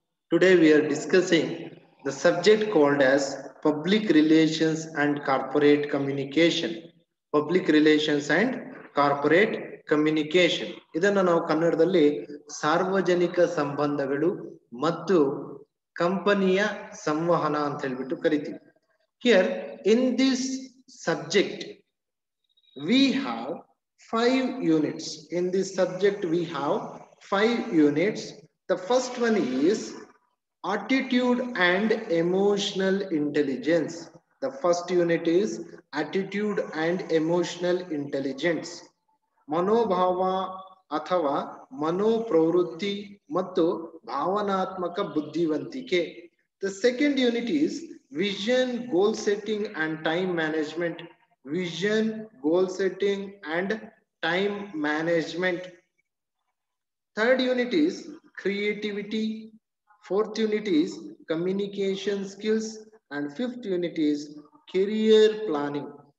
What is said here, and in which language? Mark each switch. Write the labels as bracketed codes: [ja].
[en] Today we are discussing the subject called as Public Relations and Corporate Communication. Public Relations and Corporate Communication. [kn] ಇದನ್ನು ನಾವು ಕನ್ನಡದಲ್ಲಿ ಸಾರ್ವಜನಿಕ ಸಂಬಂಧಗಳು ಮತ್ತು ಕಂಪನಿಯ ಸಂವಹನ ಅಂತ ಹೇಳಿಬಿಟ್ಟು ಕರಿತೀವಿ. [en] Here in this subject we have 5 units. In this subject we have 5 units. The first one is attitude and emotional intelligence. The first unit is attitude and emotional intelligence. [kn] ಮನೋಭಾವ ಅಥವಾ ಮನೋಪ್ರವೃತ್ತಿ ಮತ್ತು ಭಾವನಾತ್ಮಕ ಬುದ್ಧಿವಂತಿಕೆ. [en] The second unit is vision, goal setting and time management. Vision, goal setting and time management. Third unit is creativity. Fourth unit is communication skills and fifth unit is career planning.